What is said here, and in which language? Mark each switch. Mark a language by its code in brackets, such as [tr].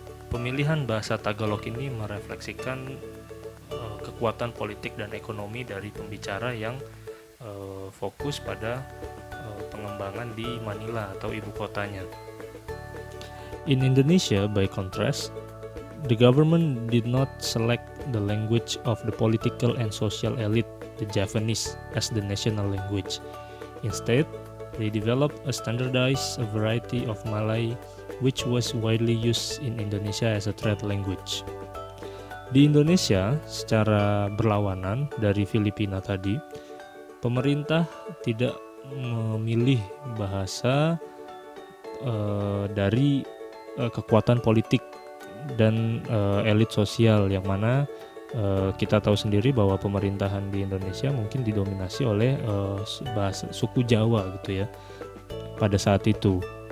[id] Pemilihan bahasa Tagalog ini merefleksikan kekuatan politik dan ekonomi dari pembicara yang fokus pada pengembangan di Manila atau ibu kotanya. [en] In Indonesia, by contrast, the government did not select the language of the political and social elite, the Javanese, as the national language. Instead, they developed a standardized variety of Malay, which was widely used in Indonesia as a trade language. [id] Di Indonesia, secara berlawanan dari Filipina tadi, pemerintah tidak memilih bahasa dari kekuatan politik dan elit sosial, yang mana kita tahu sendiri bahwa pemerintahan di Indonesia mungkin didominasi oleh bahasa suku Jawa gitu ya pada saat itu.